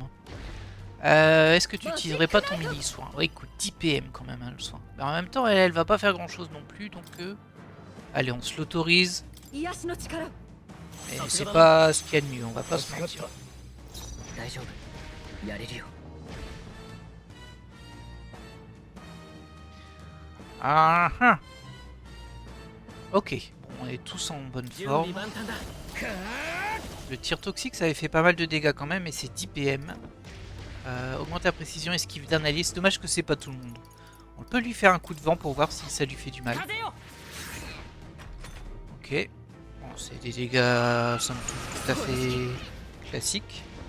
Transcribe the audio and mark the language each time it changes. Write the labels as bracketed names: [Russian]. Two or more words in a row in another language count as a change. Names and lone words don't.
[French] Est-ce que tu utiliserais pas ton mini-soin? Ouais, il coûte 10 PM quand même hein, le soin. Mais en même temps elle va pas faire grand chose non plus donc... Allez, on se l'autorise. Mais c'est pas ce qu'il y a de mieux, on va pas se mentir. [Japanese] やれるよ。 Ah ah. [French] Ok, bon, on est tous en bonne [Japanese] 準 [French] forme. [Japanese] 備万端だ。 [French] Le tir toxique, ça avait fait pas mal de dégâts quand même, et c'est 10 PM. Augmente la précision, esquive d'un allié. C'est dommage que c'est pas tout le monde. On peut lui faire un coup de vent pour voir si ça lui fait du mal. [Japanese] 風よ。 [French] Ok. Bon, c'est des dégâts, somme toute, tout à fait classiques.